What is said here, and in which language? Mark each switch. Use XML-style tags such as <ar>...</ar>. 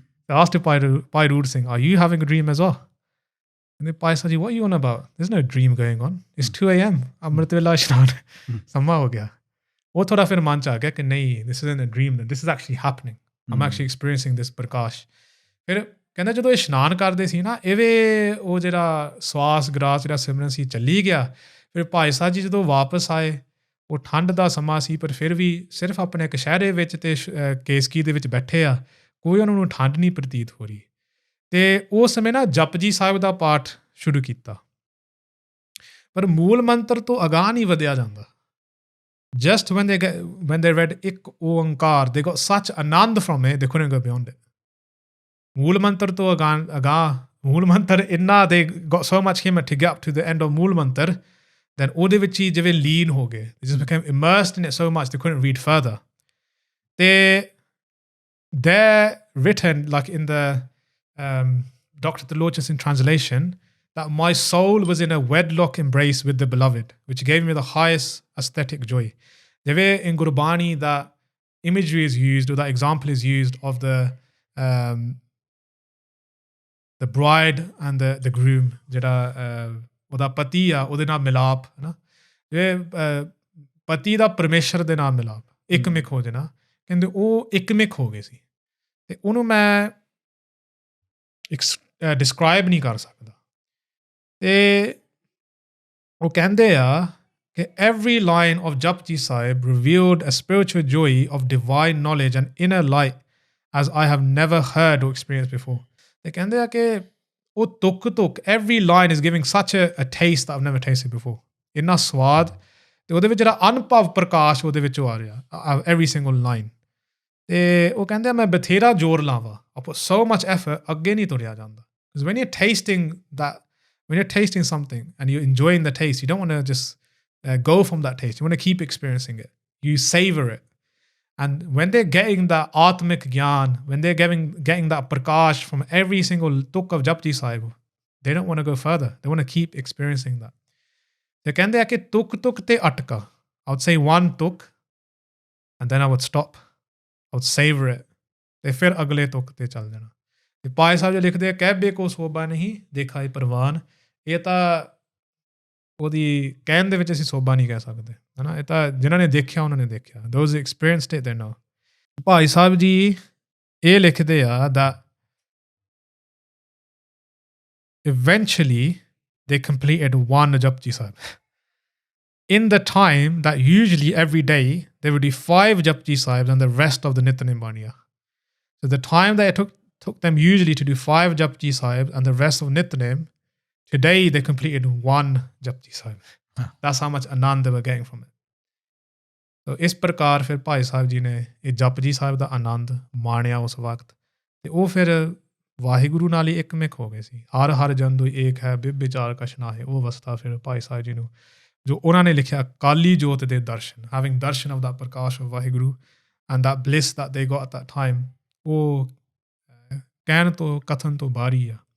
<en>They asked Bhai Roor Singh, are you having a dream as well? And then Bhai Sahib ji, what are you on about? There's no dream going on, it's 2 AM,</en> <pa>ਅੰਮ੍ਰਿਤ ਵੇਲਾ ਇਸ਼ਨਾਨ ਸਮਾਂ ਹੋ ਗਿਆ। ਉਹ ਥੋੜ੍ਹਾ ਫਿਰ ਮਨ 'ਚ ਆ ਗਿਆ ਕਿ ਨਹੀਂ,</pa> <en>this isn't a dream, this is actually happening, I'm actually experiencing this Prakash.</en> <pa>ਫਿਰ ਕਹਿੰਦਾ ਜਦੋਂ ਇਸ਼ਨਾਨ ਕਰਦੇ ਸੀ ਨਾ, ਇਵੇਂ ਉਹ ਜਿਹੜਾ ਸਵਾਸ ਗਰਾਸ ਜਿਹੜਾ ਸਿਮਰਨ ਸੀ ਚੱਲੀ ਗਿਆ। ਫਿਰ ਭਾਈ ਸਾਹਿਬ ਜੀ ਜਦੋਂ ਵਾਪਸ ਆਏ, ਉਹ ਠੰਡ ਦਾ ਸਮਾਂ ਸੀ, ਪਰ ਫਿਰ ਵੀ ਸਿਰਫ ਆਪਣੇ ਕਸ਼ਹਿਰੇ ਵਿੱਚ ਅਤੇ ਕੇਸਕੀ ਦੇ ਵਿੱਚ ਬੈਠੇ ਆ, ਕੋਈ ਉਹਨਾਂ ਨੂੰ ਠੰਡ ਨਹੀਂ ਪ੍ਰਤੀਤ ਹੋ ਰਹੀ। ਅਤੇ ਉਸ ਸਮੇਂ ਨਾ ਜਪਜੀ ਸਾਹਿਬ ਦਾ ਪਾਠ ਸ਼ੁਰੂ ਕੀਤਾ, ਪਰ ਮੂਲ ਮੰਤਰ ਤੋਂ ਅਗਾਂਹ ਨਹੀਂ ਵਧਿਆ ਜਾਂਦਾ।</pa> <en>just when they read Ik Oankar, they got such anand from it, they couldn't go beyond it. Mool Mantar</en> <pa>to aga</pa> <en>Mool Mantar inna, they got so much himmat to get up to the end of Mool Mantar, then</en> <pa>ਉਹਦੇ ਵਿੱਚ ਹੀ ਜਿਵੇਂ ਲੀਨ ਹੋ ਗਏ.</pa> <en>They just became immersed in it so much they couldn't read further. They're written like in the Dr. Theologians in translation that my soul was in a wedlock embrace with the beloved, which gave me the highest aesthetic joy. The way in Gurbani that imagery is used,</en> <pa>or that example is used of the bride and the groom, ਜਿਹੜਾ ਉਹਦਾ ਪਤੀ ਆ ਉਹਦੇ ਨਾਲ ਮਿਲਾਪ ਹੈ ਨਾ, ਜਿਵੇਂ ਪਤੀ ਦਾ ਪਰਮੇਸ਼ਰ ਦੇ ਨਾਲ ਮਿਲਾਪ ਇੱਕਮਿਕ ਹੋ ਜਾਣਾ, ਕਹਿੰਦੇ ਉਹ ਇੱਕਮਿਕ ਹੋ ਗਏ ਸੀ. ਅਤੇ ਉਹਨੂੰ ਮੈਂ ਡਿਸਕ੍ਰਾਈਬ ਨਹੀਂ ਕਰ ਸਕਦਾ. ਅਤੇ ਉਹ ਕਹਿੰਦੇ ਆ ਕਿ</pa> <en>every line of Jap Ji Sahib revealed a spiritual joy of divine knowledge and inner light as I have never heard or experienced before.</en> <pa>ਤੇ ਕਹਿੰਦੇ ਆ ਕਿ ਉਹ ਤੁਕ</pa> <en>every line is giving such a taste that I've never tasted before.</en> <pa>ਇੰਨਾ ਸਵਾਦ, ਅਤੇ ਉਹਦੇ ਵਿੱਚ ਜਿਹੜਾ ਅਨੁਭਵ ਪ੍ਰਕਾਸ਼ ਉਹਦੇ ਵਿੱਚੋਂ ਆ ਰਿਹਾ</pa> <en>every single line.</en> <pa>ਅਤੇ ਉਹ ਕਹਿੰਦੇ ਆ ਮੈਂ ਬਥੇਰਾ ਜ਼ੋਰ ਲਾਵਾਂ,</pa> <en>I put so much effort,</en> <pa>ਅੱਗੇ ਨਹੀਂ ਤੁਰਿਆ ਜਾਂਦਾ.</pa> <en>Because when you're tasting something and you're enjoying the taste, you don't want to just go from that taste. You want to keep experiencing it. You savor it. And when they're getting that Atmik Gyan, when they're getting that Prakash from every single tuk of Jap Ji Sahib, they don't want to go further. They want to keep experiencing that. They</en> <pa>kende hai ki tuk te atka.</pa> <en>I would say one tuk, and then I would stop. I would savor it.</en> <pa>Te fir agle tuk te chal jana. ਤੇ Bhai Sahib jo likhde ਕਹਿਬੇ ਕੋ ਸੋਭਾ ਨਹੀਂ ਦੇਖਾਏ ਪ੍ਰਵਾਨ. ਇਹ ਤਾਂ ਉਹਦੀ ਕਹਿਣ ਦੇ ਵਿੱਚ ਅਸੀਂ ਸੋਭਾ ਨਹੀਂ ਕਹਿ ਸਕਦੇ, ਹੈ ਨਾ. ਇਹ ਤਾਂ ਜਿਨ੍ਹਾਂ ਨੇ ਦੇਖਿਆ ਉਹਨਾਂ ਨੇ ਦੇਖਿਆ.</pa> <en>Those experienced it, they know.</en> <pa>Bhai Sahib ji ਇਹ ਲਿਖਦੇ ਆ</pa> <en>that eventually they completed one Japji Sahib. In the time that usually every day they would do 5 Japji Sahibs and the rest of the Nityanem Baniya. So the time that it took them usually to do 5 Japji Sahibs and the rest of Nityanem, today they completed 1 Japji Sahib. That's how much anand they were getting from it.</en> <pa>So ਇਸ ਪ੍ਰਕਾਰ ਫਿਰ ਭਾਈ ਸਾਹਿਬ ਜੀ ਨੇ ਇਹ ਜਪਜੀ ਸਾਹਿਬ ਦਾ ਆਨੰਦ ਮਾਣਿਆ ਉਸ ਵਕਤ, ਅਤੇ ਉਹ ਫਿਰ ਵਾਹਿਗੁਰੂ ਨਾਲ ਹੀ ਇੱਕਮਿਕ ਹੋ ਗਏ ਸੀ. ਹਰ ਹਰ ਜਨ ਦੁਇ ਏਕ ਹੈ ਬਿਬ ਵਿਚਾਰ ਕਛ ਨਾਹਿ. ਉਹ ਅਵਸਥਾ ਫਿਰ ਭਾਈ ਸਾਹਿਬ ਜੀ ਨੂੰ, ਜੋ ਉਹਨਾਂ ਨੇ ਲਿਖਿਆ ਕਾਲੀ ਜੋਤ ਦੇ ਦਰਸ਼ਨ,</pa> <en>having darshan of that Prakash of Waheguru and that bliss that they got at that time,</en> <pa>ਉਹ ਕਹਿਣ ਤੋਂ ਕਥਨ ਤੋਂ ਬਾਹਰੀ ਆ.</pa>